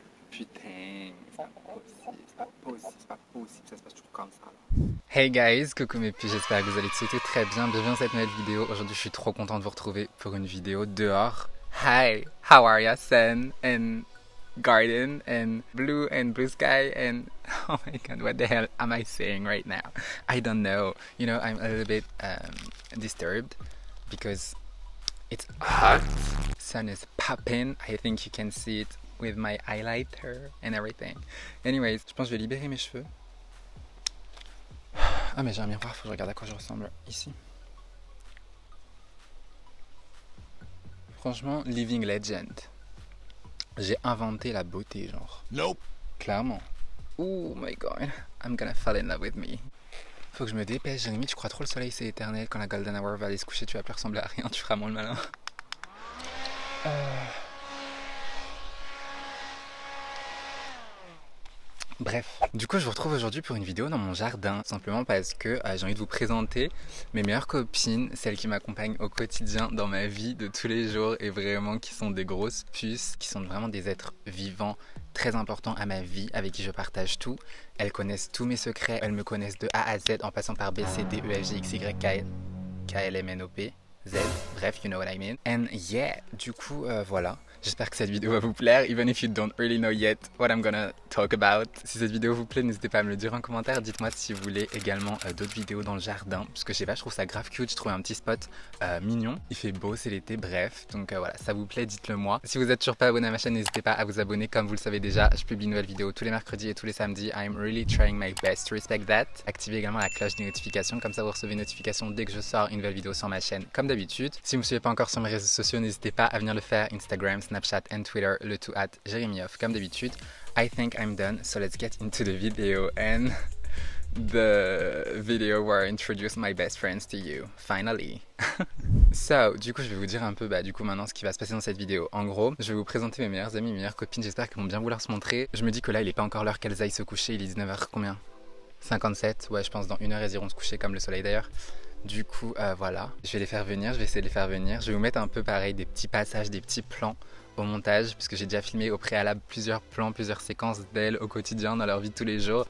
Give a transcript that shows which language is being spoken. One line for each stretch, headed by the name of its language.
French: Putain, c'est pas possible, ça se passe toujours comme ça.
English: Hey guys,
French: coucou mes petits, j'espère que vous allez tous très bien. Bienvenue dans cette nouvelle vidéo. Aujourd'hui, je suis trop content de vous retrouver pour une vidéo dehors.
English: Hi, how are ya? Sun and garden and blue sky and oh my god, what the hell am I saying right now? I don't know. You know, I'm a little bit disturbed because it's hot. Sun is popping. I think you can see it with my highlighter and everything.
French: Anyways, je pense que je vais libérer mes cheveux. Ah mais j'ai un miroir, faut que je regarde à quoi je ressemble ici. Franchement,
English: living legend.
French: J'ai inventé la beauté, genre. Nope. Clairement.
English: Oh my god, I'm gonna fall in love with me.
French: Faut que je me dépêche, Jérémy, tu crois trop le soleil c'est éternel. Quand la golden hour va aller se coucher, tu vas plus ressembler à rien, tu feras moins le malin. Bref, du coup je vous retrouve aujourd'hui pour une vidéo dans mon jardin, simplement parce que j'ai envie de vous présenter mes meilleures copines, celles qui m'accompagnent au quotidien dans ma vie de tous les jours et vraiment qui sont des grosses puces, qui sont vraiment des êtres vivants très importants à ma vie, avec qui je partage tout. Elles connaissent tous mes secrets, elles me connaissent de A à Z en passant par B, C, D, E, F, G, X, Y, K, L, M, N, O, P, Z, bref,
English: you know what I mean. And yeah,
French: du coup voilà. J'espère que cette vidéo va vous plaire,
English: even if you don't really know yet what I'm gonna talk about.
French: Si cette vidéo vous plaît, n'hésitez pas à me le dire en commentaire. Dites-moi si vous voulez également d'autres vidéos dans le jardin, parce que je sais pas, je trouve ça grave cute. Je trouve un petit spot mignon. Il fait beau, c'est l'été, bref. Donc voilà, ça vous plaît, dites-le moi. Si vous êtes toujours pas abonné à ma chaîne, n'hésitez pas à vous abonner. Comme vous le savez déjà, je publie une nouvelle vidéo tous les mercredis et tous les samedis.
English: I'm really trying my best to respect that.
French: Activez également la cloche des notifications, comme ça vous recevez une notification dès que je sors une nouvelle vidéo sur ma chaîne, comme d'habitude. Si vous me suivez pas encore sur mes réseaux sociaux, n'hésitez pas à venir le faire. Instagram, Snapchat and Twitter, le tout at JérémyOff comme d'habitude.
English: I think I'm done, so let's get into the video and the video where I introduce my best friends to you, finally.
French: So, du coup je vais vous dire un peu du coup maintenant ce qui va se passer dans cette vidéo. En gros, je vais vous présenter mes meilleures amies, mes meilleures copines, j'espère qu'elles vont bien vouloir se montrer. Je me dis que là il est pas encore l'heure qu'elles aillent se coucher, il est 19h combien 57, ouais je pense dans 1 heure elles iront se coucher comme le soleil d'ailleurs. Du coup voilà, je vais les faire venir, je vais essayer de les faire venir. Je vais vous mettre un peu pareil des petits passages, des petits plans au montage, puisque j'ai déjà filmé au préalable plusieurs plans, plusieurs séquences d'elles au quotidien dans leur vie de tous les jours.